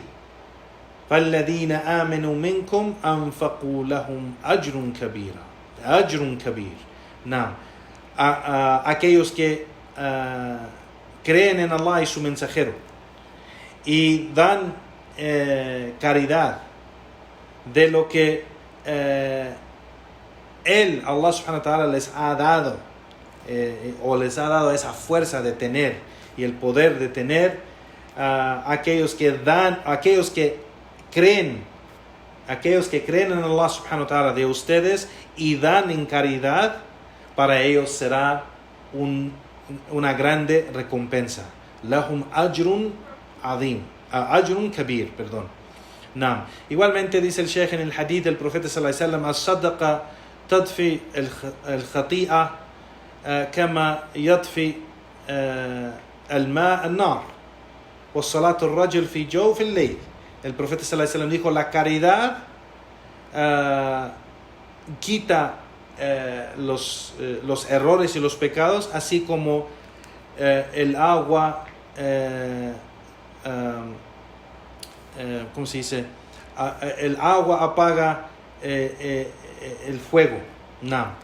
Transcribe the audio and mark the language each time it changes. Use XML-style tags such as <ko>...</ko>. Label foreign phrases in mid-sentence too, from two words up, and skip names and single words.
<ar>فالذين آمنوا منكم أنفقوا لهم أجر كبير.</ar> <es>No. Aquellos que creen en Allah y su mensajero y dan caridad de lo que Allah</es> <ar>سبحانه وتعالى</ar> <es>les ha dado, o les ha dado esa fuerza de tener y el poder de tener, aquellos que creen en Allah</es> <ar>سبحانه وتعالى</ar> <es>de ustedes y dan en caridad, para ellos será una grande recompensa.</es> <ar>لهم أجر عظيم، أجر كبير,</ar> <es>perdón. Naam. Igualmente dice el Sheikh en el hadith del profeta</es> <ar>صلى الله عليه وسلم, الصدقة تطفئ الخطيئة كما يطفئ الماء النار وصلاة الرجل في جوف الليل.</ar> <es>El profeta</es> <ar>صلى الله عليه وسلم</ar> <es>dijo, la caridad quita los errores y los pecados, así como el agua, ¿cómo se dice? El agua apaga el fuego. No.</es>